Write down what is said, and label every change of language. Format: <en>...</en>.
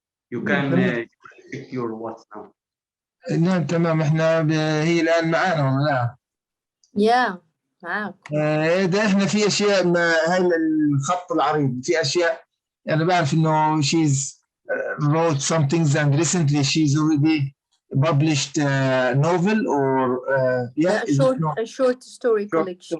<en>You can check your WhatsApp now.</en> <ar>نعم تمام، احنا هي الآن معانا ولا لا؟</ar> <en>Yeah</en> <ar>معاك. إذا احنا في أشياء هاي الخط العريض، في أشياء أنا بعرف إنه</ar> <en>she's wrote some things and recently she's already published a novel or a short story collection.</en>